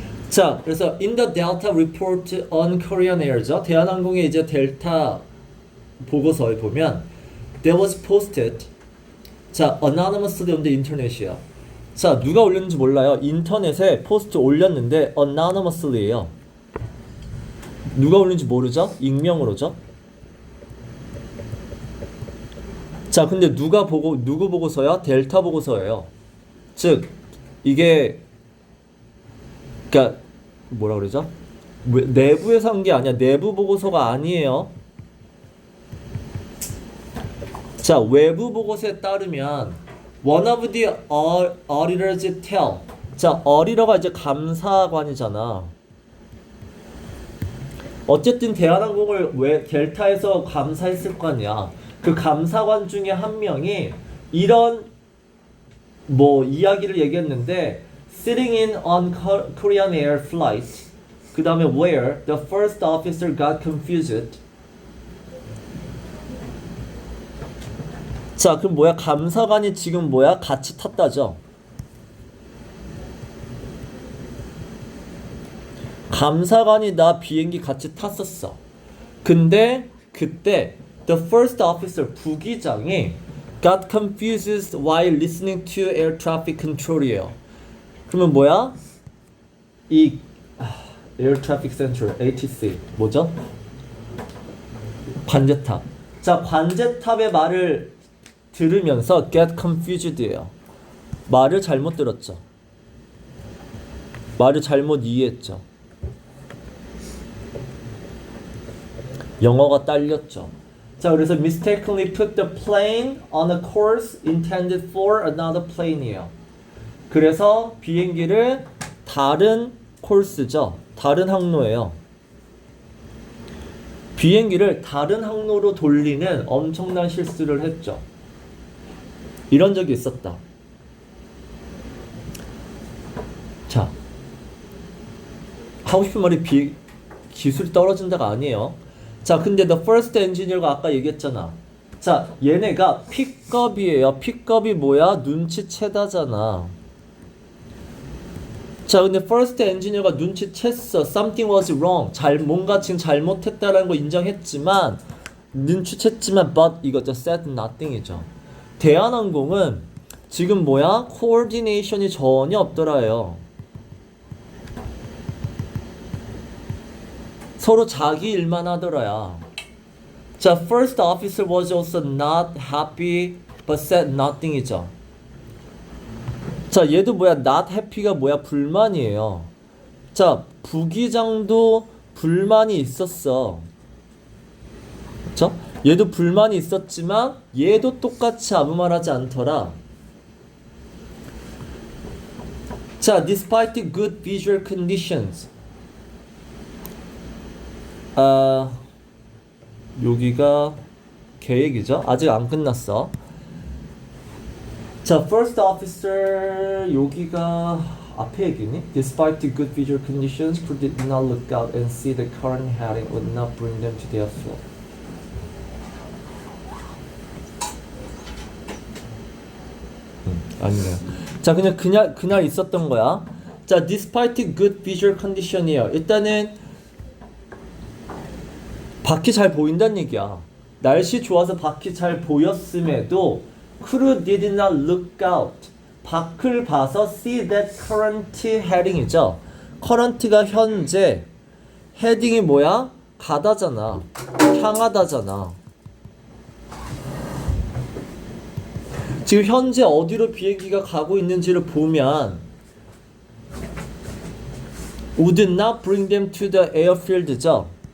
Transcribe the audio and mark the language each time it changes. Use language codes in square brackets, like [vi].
[en] 자, 그래서 in the Delta report on Korean Air죠. 대한항공의 이제 델타 보고서에 보면 there was posted 자, anonymously on the internet이야. [ko] 자, 누가 올렸는지 몰라요. 인터넷에 포스트 올렸는데 anonymously예요. 누가 올린지 모르죠? 익명으로죠. 자, 근데 누구 보고서야? 델타 보고서예요. 즉 이게 그러니까 뭐라 그러죠? 내부에서 한 게 아니야. 내부 보고서가 아니에요. [en] 자, 외부 보고서에 따르면 one of the auditors tell. [ko] 자, auditor가 이제 감사관이잖아. 어쨌든 대한항공을 왜 델타에서 감사했을 거 아니야. [en] 그 감사관 중에 한 명이 이런 이야기를 얘기했는데 sitting in on Korean Air flight 그 다음에 where the first officer got confused. [ko] 자, 그럼 뭐야? 감사관이 지금 뭐야? 같이 탔다죠. 감사관이 나 비행기 같이 탔었어. [en] 근데 그때 the first officer 부기장이 got confused while listening to air traffic control이에요. [ko] 그러면 뭐야? 이 air traffic control ATC 뭐죠? 관제탑. 자, 관제탑의 말을 들으면서 get confused예요. 말을 잘못 들었죠. 말을 잘못 이해했죠. 영어가 딸렸죠. [en] 자, 그래서 mistakenly put the plane on a course intended for another plane이에요. [ko] 그래서 비행기를 다른 코스죠. 다른 항로예요. 비행기를 다른 항로로 돌리는 엄청난 실수를 했죠. 이런 적이 있었다. 자, 하고 싶은 말이 기술이 떨어진다가 아니에요. 자, 근데 the first engineer가 아까 얘기했잖아. 자, 얘네가 픽업이에요. 픽업이 뭐야? 눈치채다잖아. 자, 근데 first engineer가 눈치챘어. [en] Something was wrong. [ko] 뭔가 지금 잘못했다라는 거 인정했지만, 눈치챘지만, but 이거죠. [en] said nothing이죠. [ko] 대한항공은 지금 뭐야? coordination이 전혀 없더라요. 서로 자기 일만 하더라야. [en] 자, first officer was also not happy but said nothing이죠. [ko] 자, 얘도 뭐야? not happy가 뭐야? 불만이에요. 자, 부기장도 불만이 있었어. 그쵸? 얘도 불만이 있었지만 얘도 똑같이 아무 말 하지 않더라. [en] 자, despite good visual conditions. [ko] 여기가 계획이죠. 아직 안 끝났어. 자, first officer 여기가 앞에 얘기니? [en] Despite good visual conditions, crew did not look out and see the current heading would not bring them to the airfield. [ko] 아니네요. 자, 그냥 그날 있었던 거야. 자, despite good visual condition이에요. 일단은 밖이 잘 보인다는 얘기야. 날씨 좋아서 밖이 잘 보였음에도 crew did not look out. [en] 밖을 봐서 see that current heading이죠. [ko] current가 현재, heading이 뭐야? 가다잖아. 향하다잖아. 지금 현재 어디로 비행기가 가고 있는지를 보면 would not bring them to the airfield 죠.